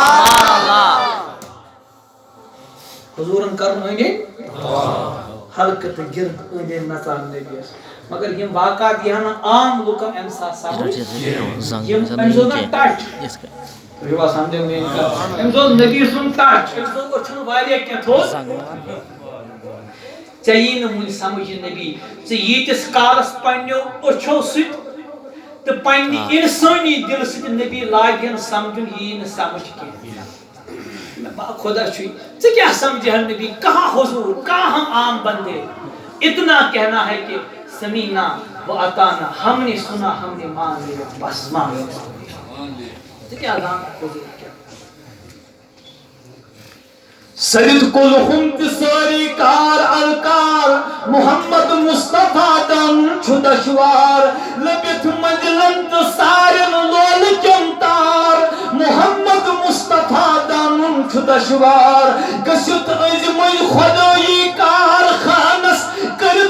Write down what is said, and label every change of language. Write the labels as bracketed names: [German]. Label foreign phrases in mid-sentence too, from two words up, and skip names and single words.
[Kashmiri] حضوٗرن کرُن أنٛدۍ أنٛدۍ ہلکہٕ تہٕ گِرد أنٛدۍ أنٛدۍ نژان نبیَس مگر یِم واقعات یِہن نہٕ عام لُکن اَمہِ ساتہٕ سمجھ یِم أمِس اوس نہ ٹچ تُہۍ چھِوا سمجھان میٲنۍ کتھ أمِس اوس نبی سُنٛد ٹچ أمِس دوٚپ چھُنہٕ واریاہ کینٛہہ تھوٚد ژےٚ یی نہٕ وُنہِ سمجھ یہِ نبی ژٕ ییٖتِس کالس پننیو أچھو سۭتۍ تہٕ پننہِ انسٲنی دلہٕ سۭتۍ نبی لاگہِ نہٕ سمجھُن یہِ یی نہٕ سمجھ کینٛہہ خدا چھُے ژٕ کیٛاہ سمجھہن [Urdu] نبی کہاں حضور کہاں ہم عام بندے اتنا کہنا ہے کہ [Arabic] سمینا و اطانا [Urdu] ہم نے سنا ہم نے مان لیا بس مان لیا [Kashmiri] ژٕ کیٛاہ زانکھ حضور کیٛاہ سرد کلہم تہِ سٲری کار الکار محمد مصطفیٰ دن چھُ دشوار لبِتھ منزلن تہٕ سارن لولہٕ کٮ۪ن تار محمد مصطفیٰ دن چھُ دشوار گٔژھِتھ أزمٕے خۄدٲیی کارخانس کٔرِتھ